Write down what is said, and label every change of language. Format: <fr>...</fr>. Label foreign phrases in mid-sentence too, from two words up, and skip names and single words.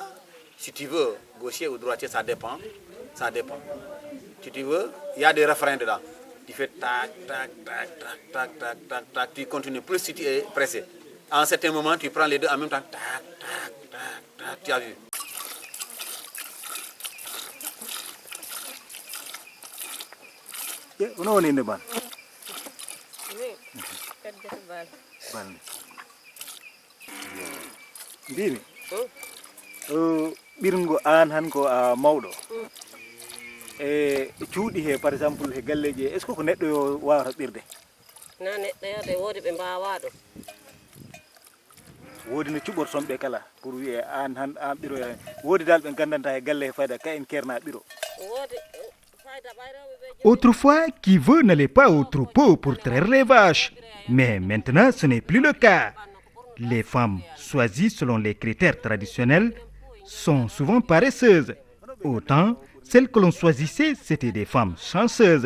<fr>Si tu veux, gaucher ou droitier, ça dépend. Ça dépend. Si tu veux, il y a des refrains dedans. Tu fais tac, tac, tac, tac, tac, tac, tac, tac. Tu continues plus si tu es pressé. À un certain moment, tu prends les deux en même temps. Tac, tac, tac, tac. Tu as vu.</fr> <ff>Ono woni inde ban mbimi ɓirngo an han ko a mawɗo e cuuɗi he</ff> <fr>par exemple</fr> <ff>he galleji</ff> <fr>est ce que</fr> <ff>ko neɗɗo yo wawata ɓirde na neɗɗo yode woodi ɓe mbawa ɗum woodi no cuɓorton ɓe kala pour wiye an ɓiroya woodi dal ɓe gandanta he galle he fayda ka en kerna ɓiro woodi.</ff> <fr>Autrefois, qui veut n'allait pas au troupeau pour traire les vaches. Mais maintenant, ce n'est plus le cas. Les femmes choisies selon les critères traditionnels sont souvent paresseuses. Autant, celles que l'on choisissait, c'étaient des femmes chanceuses.</fr>